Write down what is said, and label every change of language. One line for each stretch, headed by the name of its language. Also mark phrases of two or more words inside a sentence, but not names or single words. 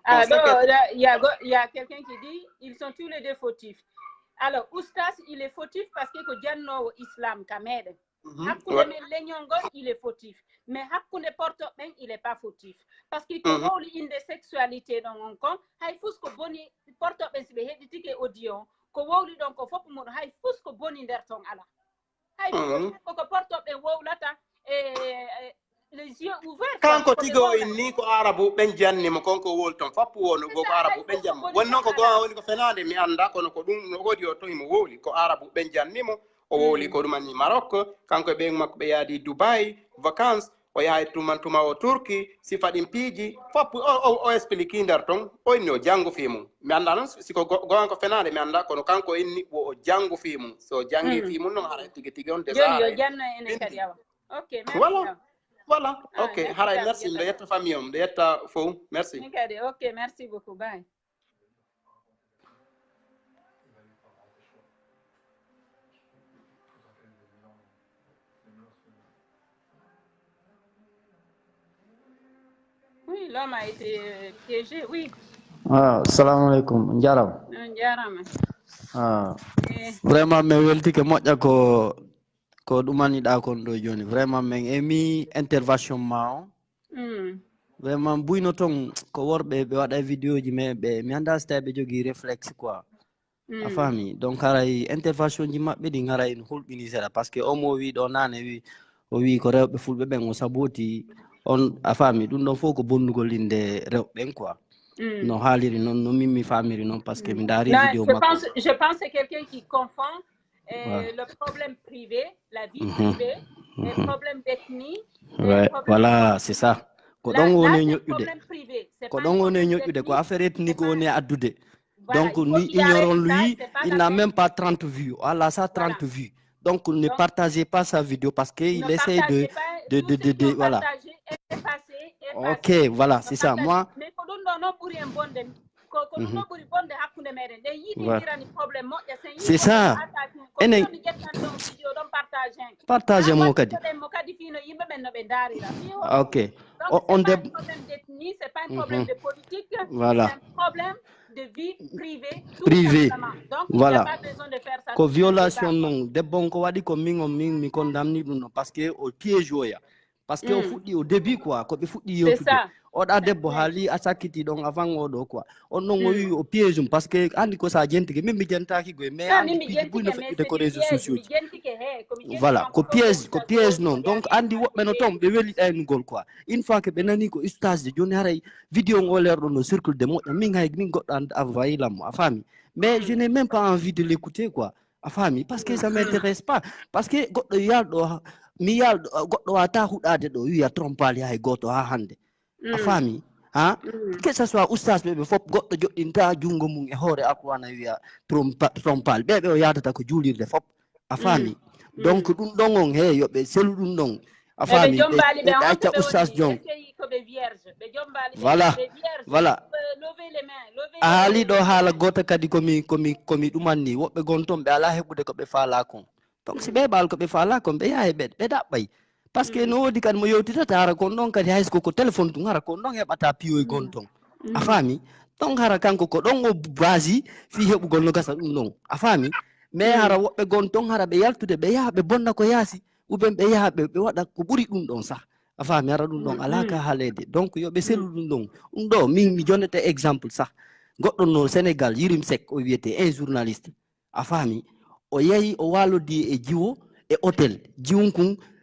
French: il y a quelqu'un qui dit ils sont tous les deux fautifs alors oustas il est fautif parce que
Fula: ko jannowo islam ka meɗen hakkude men leñol ngol
French: il est fautif mais
Fula: hakkude portoɓe ɓen
French: il est pas fautif parce que
Fula: ko wowli inde sexualité ɗon on kon hay fus ko boni portoɓe si ɓe heɗitike audio on ko wowli ɗon ko fof muɗum hay fus ko boni nder ton ala hay koko portoɓe wowlata
French: les yeux ouverts
Fula: kanko tigo inni ko arabu ɓen jannimo konko wol ton fappu wono go ko arabu ɓen jammo wonnon ko goa woni ko fenade mi anda kono ko ɗum no wodi o tohimo wowli ko arabu ɓen jannimo o wowli ko ɗumanni Maroc kanko e ɓen makko ɓe yaadi Dubai vacances o yahay tuma o Turki sifa ɗin piiji fappu o explique nder ton o inni o janngu fi mum mi annda noon siko gowan ko fenade mi annda kono kanko inni o janngu fi mum so janngi fi mum noon hara tigi on joni yo janno enen kadi awa
French: ok merci voilà Voilà, ok. Haray, merci.
Fula: De yetta famille, de yetta fou.
French: Merci. Ok, merci beaucoup. Bye. Oui, l'homme a été piégé, oui.
Arabic: السلام عليكم. Njaram.
Fula: Njaram. Vraiment me welti ke moƴƴa ko ɗumaniɗa kon ɗo joni. Vraiment min emi intervention ma o. Vraiment buyno ton ko worɓe ɓe waɗa vidéo ji mais mi anda so tawi ɓe jogui
French: réflexe quoi.
Fula: A faami donc haray intervention ji maɓɓe ɗi haray no hulɓini seeɗa
French: par ce que
Fula: o mo wi ɗo nane o wi ko rewɓe fulɓe ɓen o saboti on a faami ɗum ɗon fof ko bonnugol inde rewɓe ɓen quoi. No haaliri noon no min mi famiri noon
French: par ce que
Fula: mi daari vidéo makko.
French: Je pense c'est quelqu'un qui confond le problème privé, la vie privée, les problèmes d'ethnie. Voilà, c'est ça.
Fula: Ko ɗon woni ñoƴƴude.
French: Privé.
Fula: Ko ɗon woni ñoƴƴude ko
French: affaire ethnique
Fula: woni addude.
French: Donc, nous ignorons lui, il n'a même pas 30 vues. Allah, ça 30 vues. Donc, ne partagez pas sa vidéo parce qu'il essaie de voilà. Ok, voilà, c'est ça. Moi, c'est ça. Partagez mon kadi. Ok. Donc, c'est pas un problème d'ethnie, c'est pas un problème de politique, voilà. C'est un problème de vie privée. Privé. Donc, voilà. il n'y a pas besoin de faire ça.
Fula: Ko violation non. De bon ko wadi ko mi condamne dum
French: parce que au piège
Fula: oya.
French: Parce que
Fula: au fuɗɗi
French: au début quoi
Fula: ko ɓe fuɗɗi yewtude oɗa debbo haali a sakkiti ɗon avant oɗo quoi on ɗon o wi o piège um
French: par ce que
Fula: andi ko sa jentike min mi jentaki goye mais andi piiji ɓuri no feƴƴude ko
French: réseaux sociaux
Fula: ji voilà ko piège noon donc andi woɓɓe no toon ɓe weeli ɗaynugol quoi
French: une fois que
Fula: ɓe nani ko ustage de joni haray vidéo o lerɗo no circule de moƴƴa min goɗɗo envoyilammo a faami
French: mais je n'ai même pas envie de l'écouter quoi
Fula: a faami
French: parce que ça m'intéresse pas parce que
Fula: goɗɗo yalɗo mi yalɗo goɗɗo wata huɗade ɗo wiya trompali hay goto ha hande a faami ha
French: que ça soit
Fula: oustage ɓeɓe fof goɗɗo joɗɗinta jungo mum e hoore alqurana wiya trompal ɓeɓe o yadata ko juulirde fof a faami donc ɗum ɗon on he yoɓe selu ɗum ɗon a faami ɓe acca oustage jon voilà a haali ɗo haala goto kadi komi ɗumanni woɓɓe gon toon ɓe ala heɓude koɓe faala kon donc si ɓe ɓaal koɓe faala kon ɓe yaha ɓe ɗaɓɓay
French: par ce que
Fula: no woodi kadi mo yewtitata hara kon ɗon kadi haysko ko téléphone tun hara kon ɗon heɓata piyoy gon ton a faami donc hara kanko ko ɗon o basi fi heɓugol no gasa ɗum ɗon a faami mais hara woɓɓe gon ton hara ɓe yaltude ɓe yaha ɓe bonna ko yaasi
French: ou bien
Fula: ɓe yaha ɓe waɗa ko ɓuri ɗum ɗon sah a faami hara ɗum ɗon alaka haalede donc yoɓe selu ɗum ɗon ɗum ɗo min mi jonnete exemple sah goɗɗo no Sénégal Yirim Seck o wiyete
French: un journaliste
Fula: a faami o yehi o walodi e jiwo e hôtel jiwum kun